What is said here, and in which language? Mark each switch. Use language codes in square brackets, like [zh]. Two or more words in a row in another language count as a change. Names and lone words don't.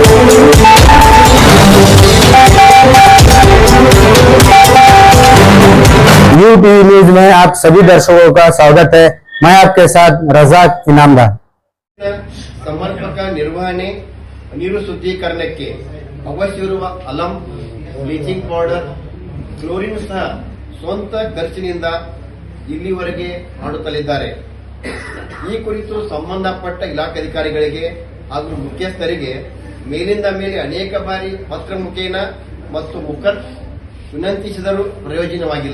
[hi] यूटीवी न्यूज में आप सभी दर्शकों का स्वागत है। मैं आपके साथ रजाक इनामदार। [kn] ಸಮರ್ಪಕ ನಿರ್ವಹಣೆ ನೀರು ಶುದ್ಧೀಕರಣಕ್ಕೆ ಅವಶ್ಯವಿರುವ ಅಲಂ, ಬ್ಲೀಚಿಂಗ್ ಪೌಡರ್, ಕ್ಲೋರಿನ್ ಸಹ ಸ್ವಂತ ಖರ್ಚಿನಿಂದ ಇಲ್ಲಿವರೆಗೆ ಮಾಡುತ್ತಲಿದ್ದಾರೆ. ಈ ಕುರಿತು ಸಂಬಂಧಪಟ್ಟ ಇಲಾಖಾಧಿಕಾರಿಗಳಿಗೆ ಹಾಗೂ ಮುಖ್ಯಸ್ಥರಿಗೆ ಮೇಲಿಂದ ಮೇಲೆ ಅನೇಕ ಬಾರಿ ಪತ್ರ ಮುಖೇನ ಮತ್ತು ವಿನಂತಿಸಿದರೂ ಪ್ರಯೋಜನವಾಗಿಲ್ಲ.